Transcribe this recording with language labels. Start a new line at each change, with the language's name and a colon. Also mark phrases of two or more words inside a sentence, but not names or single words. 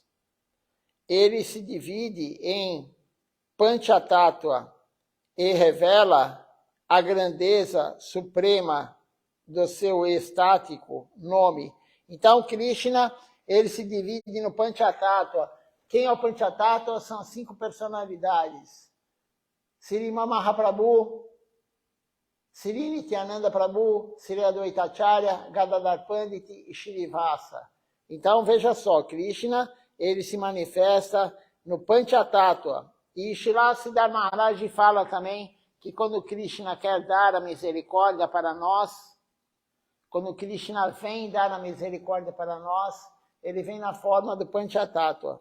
Portuguese: Ele se divide em Panchatattva e revela a grandeza suprema do seu estático nome. Então, Krishna, ele se divide no Panchatattva. Quem é o Panchatattva? São 5 personalidades. Sriman Mahaprabhu, Sri Nityananda Prabhu, Sri Advaita Acharya, Gadadhar Pandit e Shrivasa. Então, veja só, Krishna, ele se manifesta no Panchatattva. E Srila Siddhar Maharaj fala também que quando Krishna quer dar a misericórdia para nós, quando Krishna vem dar a misericórdia para nós, ele vem na forma do Panchatattva.